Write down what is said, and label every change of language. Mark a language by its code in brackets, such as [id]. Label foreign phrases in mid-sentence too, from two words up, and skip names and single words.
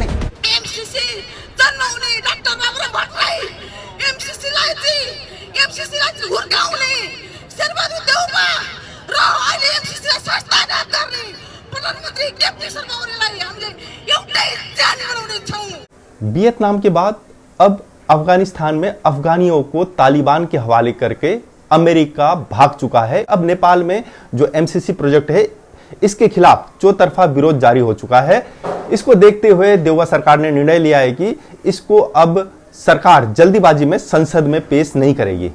[ne] एमसीसी जन्माउने डाक्टर बाबुराम भट्टराई, एमसीसीलाई हुर्काउने शेरबहादुर देउवा र अहिले एमसीसीलाई संस्थागत गर्ने प्रधानमन्त्री केपी शर्मा ओलीलाई हामीले एउटै जान बनाउने छौं। [hi] वियतनाम के बाद अब अफगानिस्तान में अफगानियों को तालिबान के हवाले करके अमेरिका भाग चुका है। अब नेपाल में जो एमसीसी प्रोजेक्ट है इसके खिलाफ चौतरफा विरोध जारी हो चुका है। इसको देखते हुए देउवा सरकार ने निर्णय लिया है कि इसको अब सरकार जल्दीबाजी में संसद में पेश नहीं करेगी।